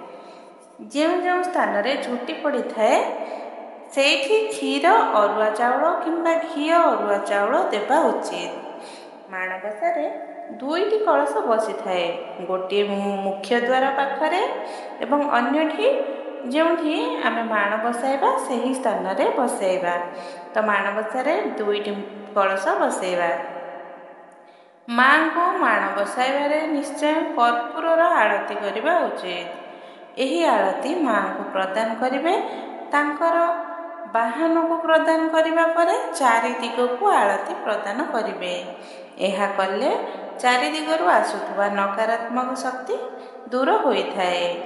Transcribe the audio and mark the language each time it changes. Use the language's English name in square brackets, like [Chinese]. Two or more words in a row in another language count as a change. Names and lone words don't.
[Odia] ଯେଉଁ ସ୍ଥାନ ରେ ଝୋଟି ପଡ଼ି ଥାଏ ସେଠି କ୍ଷୀର ଅରୁଆ ଚାଉଳ କିମ୍ବା ଘିଅ ଅରୁଆ ଚାଉଳ ଦେବା ଉଚିତ। ମାଣବସା ରେ ଦୁଇଟି କଳସ ବସି ଥାଏ, ଗୋଟେ ମୁଖ୍ୟ ଦ୍ୱାର ପାଖରେ ଏବଂ ଅନ୍ୟଟି ଯେଉଁଠି ଆମେ ମାଣ ବସାଇବା ସେହି ସ୍ଥାନ ରେ ବସାଇବା। ତ ମାଣବସା ରେ ଦୁଇଟି କଳସ ବସାଇବା। ମାଙ୍କୁ ମାଣ ବସାଇବା ରେ ନିଶ୍ଚୟ କର୍ପୂର ଆରତୀ କରିବା ଉଚିତ। ଏହି ଆରତୀ ମାଙ୍କୁ ପ୍ରଦାନ କରିବେ। ତାଙ୍କର ବାହନ କୁ ପ୍ରଦାନ କରିବା ପରେ ଚାରି ଦିଗ କୁ ଆରତୀ ପ୍ରଦାନ କରିବେ। ଏହା କଲେ ଚାରି ଦିଗରୁ ଆସୁଥିବା ନକାରାତ୍ମକ ଶକ୍ତି ଦୂର ହୋଇଥାଏ।